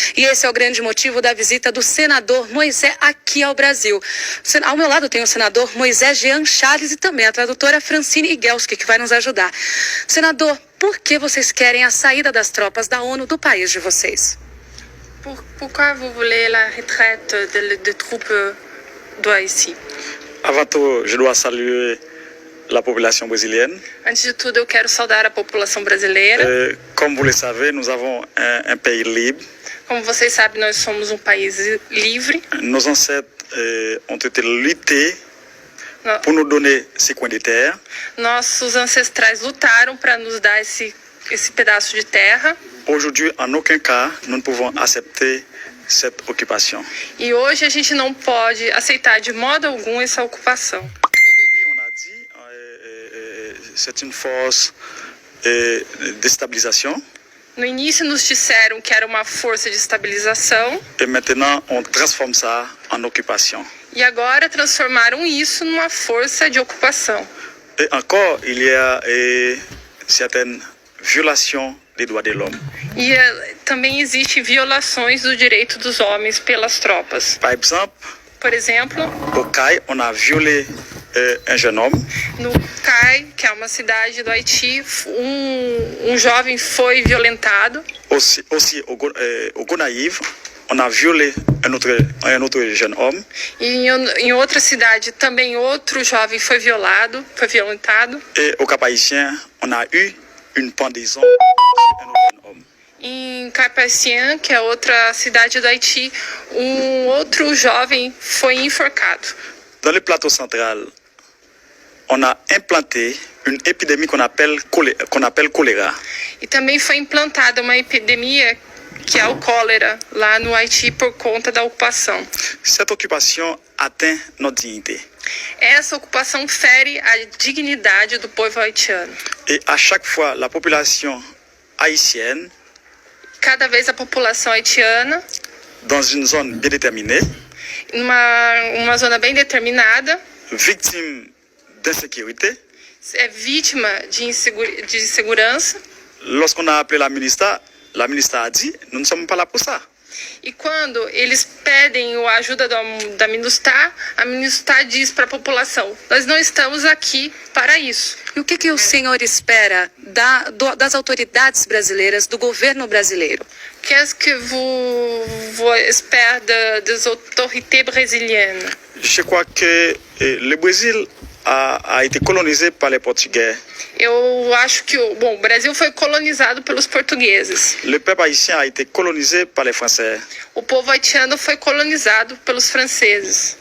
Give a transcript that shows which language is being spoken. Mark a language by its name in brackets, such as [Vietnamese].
[Portuguese] E esse é o grande motivo da visita do senador Moisés aqui ao Brasil. Ao meu lado tem o senador Moisés Jean Charles e também a tradutora Francine Igelski, que vai nos ajudar. Senador, por que vocês querem a saída das tropas da ONU do país de vocês? [French] Pourquoi vous voulez la retraite des troupes do Haïti? Avant tout, je dois saluer la population brésilienne. [Portuguese] Antes de tudo, eu quero saudar a população brasileira. [French] Comme vous le savez, nous avons un pays libre. [Portuguese] Como vocês sabem, nós somos um país livre. [French] Nos ancêtres ont été luttés pour nous donner ces coins de terre. [Portuguese] Nossos ancestrais lutaram para nos dar esse pedaço de terra. [French] Aujourd'hui, en aucun cas, nous ne pouvons accepter cette occupation. [Portuguese] E hoje a gente não pode aceitar de modo algum essa ocupação. [French] Au début, on a dit c'est une force de stabilisation. [Portuguese] No início nos disseram que era uma força de estabilização. [French] Et maintenant, on transforme ça en occupation. [Portuguese] E agora transformaram isso numa força de ocupação. [French] Et encore, il y a certaines violations des droits de l'homme. [Portuguese] E também existem violações do direito dos homens pelas tropas. [French] Par exemple, [Portuguese] Por exemplo, [French] au CAI, on a violé un jeune homme. [Portuguese] no CAI, que é uma cidade do Haiti, um jovem foi violentado. [French] Aussi au Gonaïve, on a violé un autre jeune homme. [Portuguese] E em outra cidade também outro jovem foi violentado. [French] Et au Cap-Haïtien, on a eu une pendaison sur un autre jeune homme. [Portuguese] Em Cap-Haïtien, que é outra cidade do Haiti, um outro jovem foi enforcado. [French] Dans le plateau central, on a implanté une épidémie qu'on appelle choléra. [Portuguese] E também foi implantada uma epidemia que é o cólera lá no Haiti por conta da ocupação. [French] Cette occupation atteint notre dignité. [Portuguese] Essa ocupação fere a dignidade do povo haitiano. [French] Et à chaque fois, la population haïtienne, [Portuguese] Cada vez a população haitiana, [French] dans une zone bien déterminée, [Portuguese] uma zona bem determinada, [French] victime d'insécurité, [Portuguese] é vítima de insegurança. [French] lorsqu'on a appelé la ministre a dit, nous ne sommes pas là pour ça. [Portuguese] E quando eles pedem a ajuda da MINUSTAH, a MINUSTAH diz para a população: nós não estamos aqui para isso. E o que o senhor espera das autoridades brasileiras, do governo brasileiro? [French] Qu'est-ce que vous espérez des autorités brésiliennes? Je crois que le Brésil a été colonisé par les Portugais. [Portuguese] Eu acho que o Brasil foi colonizado pelos portugueses. [French] Le peuple haïtien a été colonisé par les Français. [Portuguese] O povo haitiano foi colonizado pelos franceses.